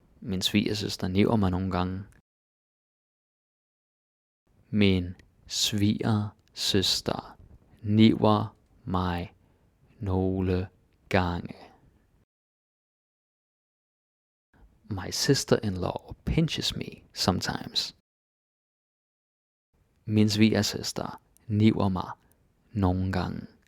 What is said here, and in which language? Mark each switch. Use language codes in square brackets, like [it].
[da] Min svigersøster niver mig nogle gange. Min svigersøster niver mig nogle gange. [en] My sister-in-law pinches me sometimes. [da] Min svigersøster niver mig nogle gange.